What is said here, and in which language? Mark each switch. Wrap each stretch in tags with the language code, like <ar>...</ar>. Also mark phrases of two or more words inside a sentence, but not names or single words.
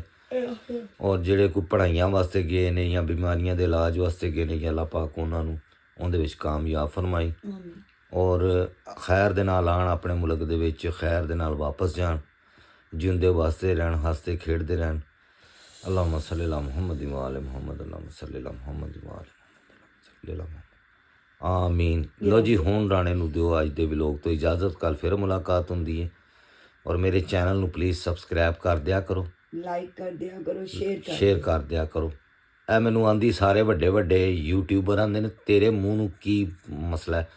<pa>ਔਰ ਜਿਹੜੇ ਕੋਈ ਪੜ੍ਹਾਈਆਂ ਵਾਸਤੇ ਗਏ ਨੇ ਜਾਂ ਬਿਮਾਰੀਆਂ ਦੇ ਇਲਾਜ ਵਾਸਤੇ ਗਏ ਨੇ, ਅੱਲਾਹ ਪਾਕ ਉਹਨਾਂ ਨੂੰ ਉਹਦੇ ਵਿੱਚ ਕਾਮਯਾਬ ਫਰਮਾਈ। ਔਰ ਖੈਰ ਦੇ ਨਾਲ ਆਉਣ, ਆਪਣੇ ਮੁਲਕ ਦੇ ਵਿੱਚ ਖੈਰ ਦੇ ਨਾਲ ਵਾਪਸ ਜਾਣ, ਜਿਉਂਦੇ ਵਾਸਤੇ ਰਹਿਣ, ਹੱਸਦੇ ਖੇਡਦੇ ਰਹਿਣ।</pa> <ar>اللهم صل على محمد وآل محمد, اللهم صل على محمد وآل محمد.</ar> <pa>ਆਮੀਨ। ਲੋ ਜੀ, ਹੁਣ ਰਾਣੇ ਨੂੰ ਦਿਓ ਅੱਜ ਦੇ ਵਲੋਗ ਤੋਂ ਇਜਾਜ਼ਤ। ਕੱਲ੍ਹ ਫਿਰ ਮੁਲਾਕਾਤ ਹੁੰਦੀ ਹੈ। ਔਰ ਮੇਰੇ ਚੈਨਲ ਨੂੰ ਪਲੀਜ਼ ਸਬਸਕ੍ਰਾਈਬ ਕਰ ਦਿਆ ਕਰੋ, ਲਾਈਕ ਕਰ ਦਿਆ ਕਰੋ, ਸ਼ੇਅਰ ਕਰ ਦਿਆ ਕਰੋ। ਇਹ ਮੈਨੂੰ ਆਂਦੀ ਸਾਰੇ ਵੱਡੇ ਵੱਡੇ ਯੂਟਿਊਬਰ ਆਂਦੇ ਨੇ ਤੇਰੇ ਮੂੰਹ ਨੂੰ ਕੀ ਮਸਲਾ ਹੈ।</pa>